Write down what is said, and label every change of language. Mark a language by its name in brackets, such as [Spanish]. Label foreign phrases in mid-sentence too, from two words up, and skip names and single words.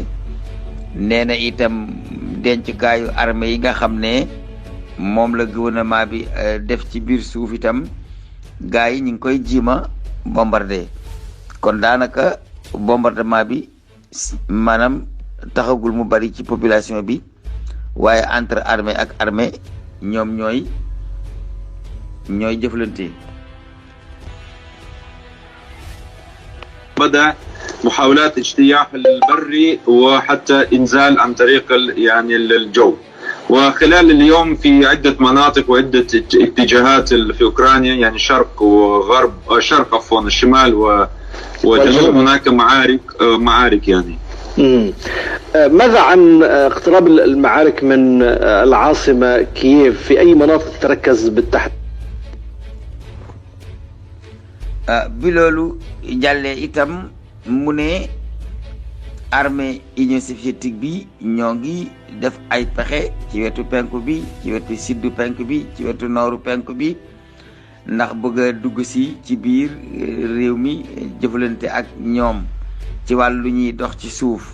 [Wolof] nee na itam dencukaayu armée yi nga xam ne moom la gouvernement bi def ci biir suuf itam gars yi ñu ngi koy jiima bombardé. kon daanaka bombardement bi maanaam taxagul mu bari ci population bi, waaye [French] entre armée [Wolof] ak armée ñoom ñooy jëflante. [Arabic] بدأ محاولات اجتياح البري وحتى إنزال عن طريق يعني الجو. وخلال اليوم في عدة مناطق وعدة اتجاهات في أوكرانيا، يعني شرق وغرب، شرق عفوا، الشمال وجنوب، هناك معارك يعني. ماذا عن اقتراب المعارك من العاصمة كييف؟ في أي مناطق تركز بالتحديد؟ [Wolof] bi loolu jàllee itam mu ne armée Union soviétique bi ñoo ngi def ay pexe ci wetu penku bi, ci wetu suddu penku bi, ci wetu nooru penku bi, ndax bëgg a dugg si ci biir réew mi jëflante ak ñoom ci wàllu ñuy dox ci suuf.